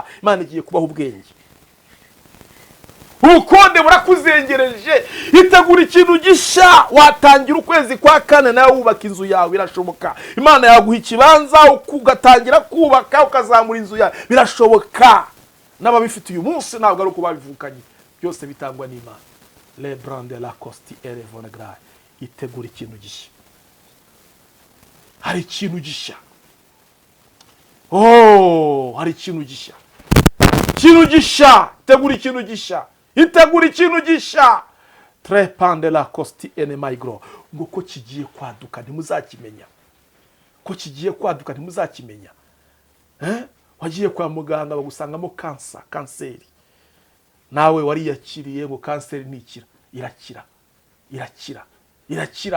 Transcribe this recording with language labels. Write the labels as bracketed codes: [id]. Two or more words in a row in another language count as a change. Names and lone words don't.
[rw] Imana igiye kubaha ubwenge. Ubukonde burakuzengereje, itegura ikintu gishya. Watangira ukwezi kwa kane nawe wubaka inzu yawe, birashoboka. Imana yaguha ikibanza ugatangira kubaka, ukazamura inzu yawe, birashoboka. N'ababifite uyu munsi ntabwo ari uko babivukanye, byose bitangwa n'Imana. Le brande la costi elevone graye. Itegura ikintu gishya. Hari ikintu gishya. Oh, hari ikintu gishya. Ikintu gishya, tegura ikintu gishya. Itegura ikintu gishya. Trepande la costi ene maigro. Ngo ko kigiye kwaduka ntimuzakimenya. Ko kigiye kwaduka ntimuzakimenya. Wagiye kwa muganga bagusangamo kanseri. Nawe wariyakiriye ngo kanseri nikira. Irakira. Irakira. Irakira.